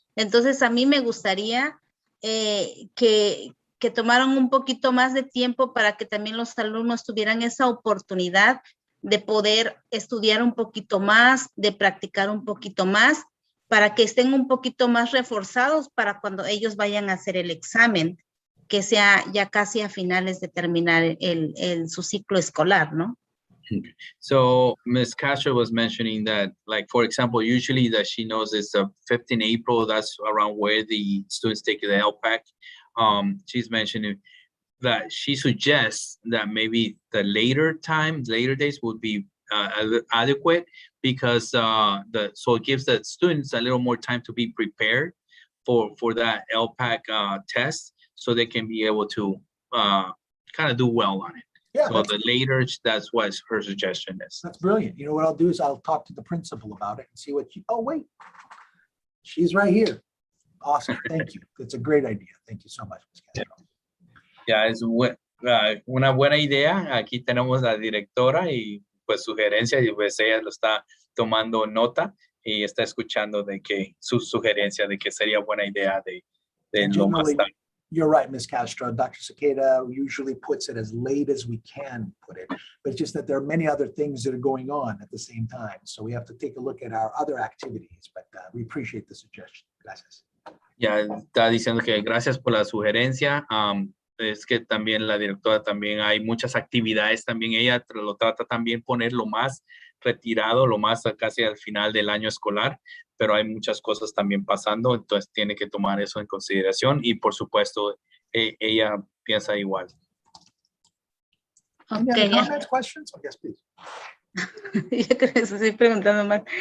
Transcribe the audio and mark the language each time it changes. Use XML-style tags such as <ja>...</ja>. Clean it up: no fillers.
<es>Entonces a mí me gustaría que tomaran un poquito más de tiempo para que también los alumnos tuvieran esa oportunidad de poder estudiar un poquito más, de practicar un poquito más, para que estén un poquito más reforzados para cuando ellos vayan a hacer el examen, que sea ya casi a finales de terminar su ciclo escolar, ¿no?</es> <en>Okay. So Ms. Castro was mentioning that, like, for example, usually that she knows it's 15 April, that's around where the students take the LPAC. She's mentioning that she suggests that maybe the later days would be adequate because so it gives the students a little more time to be prepared for that LPAC test, so they can be able to kind of do well on it. Yeah, so the later, that's what her suggestion is. That's brilliant. You know what I'll do is I'll talk to the principal about it and see what oh, wait, she's right here. Awesome. Thank you. It's a great idea. Thank you so much, Ms. Castro.</en> <es>Ya, es una buena idea. Aquí tenemos a la directora y pues sugerencia, y pues ella lo está tomando nota y está escuchando de que su sugerencia de que sería buena idea de lo más tarde.</es> <en>You're right, Ms. Castro. Dr. Cicada usually puts it as late as we can put it, but it's just that there are many other things that are going on at the same time. So we have to take a look at our other activities, but we appreciate the suggestion.</en> <es>Gracias. Ya está diciendo que gracias por la sugerencia. Es que también la directora también hay muchas actividades, también ella lo trata también poner lo más retirado, lo más casi al final del año escolar, pero hay muchas cosas también pasando, entonces tiene que tomar eso en consideración y por supuesto ella piensa igual.</es> <en>Any comments, questions? Oh, yes, please.</en> <es>Yo creo que estoy preguntando más.</es>